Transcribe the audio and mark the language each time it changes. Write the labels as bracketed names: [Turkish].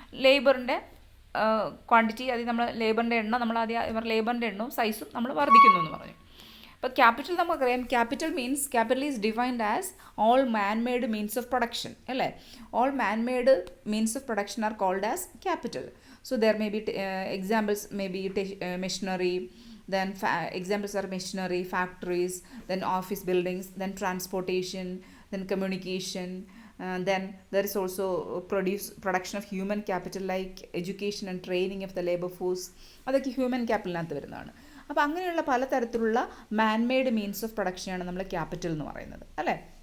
[Malayalam] ലേബറിൻ്റെ quantity, അത് നമ്മൾ ലേബറിൻ്റെ എണ്ണം, നമ്മൾ ആദ്യം ലേബറിൻ്റെ എണ്ണവും സൈസും നമ്മൾ വർദ്ധിക്കുന്നു എന്ന് പറഞ്ഞു. അപ്പോൾ ക്യാപിറ്റൽ നമുക്കറിയാം, [English] Capital is defined as all man made means of production, അല്ലേ? All man made means of production are called as capital. So there may be examples, maybe machinery, then examples are machinery, factories, then office buildings, then transportation, then communication, then there is also production of human capital like education and training of the labor force. [Malayalam] അതൊക്കെ human ക്യാപിറ്റലിനകത്ത് വരുന്നതാണ്. അപ്പോൾ അങ്ങനെയുള്ള പലതരത്തിലുള്ള മാൻ-മെയ്ഡ് means of പ്രൊഡക്ഷനാണ് നമ്മൾ capital എന്ന് പറയുന്നത്, അല്ലേ?